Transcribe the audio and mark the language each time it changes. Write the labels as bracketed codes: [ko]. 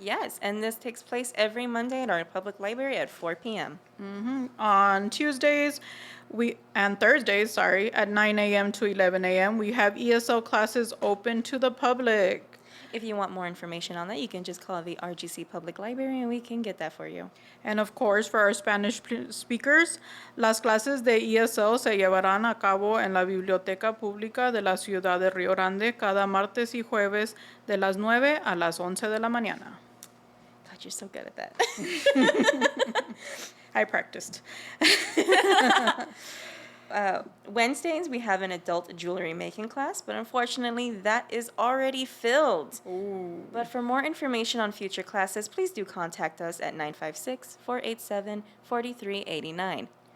[en] Yes, and this takes place every Monday at our public library at 4 p.m. On Tuesdays and Thursdays, at 9 a.m. to 11 a.m., we have ESL classes open to the public. If you want more information on that, you can just call the RGC Public Library and we can get that for you. And of course, for our Spanish speakers, [es] las clases de ESL se llevarán a cabo en la Biblioteca Pública de la Ciudad de Río Grande cada martes y jueves de las 9 a las 11 de la mañana. [en] God, you're so good at that. I practiced. Wednesdays, we have an adult jewelry making class, but unfortunately, that is already filled. Ooh. But for more information on future classes, please do contact us at 956-487-4389.